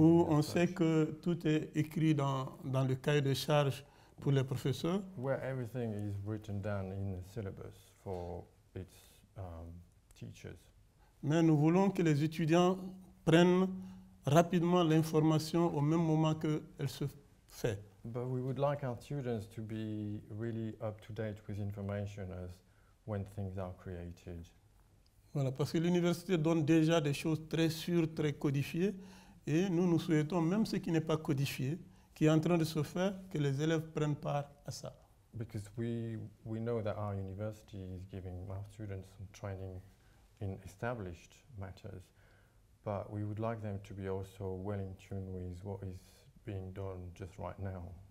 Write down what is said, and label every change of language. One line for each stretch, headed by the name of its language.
French: Où
English: as
French: on
English: such,
French: sait que tout est écrit dans le cahier de charge pour les professeurs.
English: where everything is written down in the syllabus for its teachers.
French: Mais nous voulons que les étudiants prennent rapidement l'information au même moment qu'elle se fait.
English: But we would like our students to be really up to date with information as when things are created.
French: Voilà, parce que l'université donne déjà des choses très sûres, très codifiées, et nous souhaitons, même ce qui n'est pas codifié, qui est en train de se faire, que les élèves prennent part à ça.
English: Because we know that our university is giving our students some training in established matters, but we would like them to be also well in tune with what is being done just right now.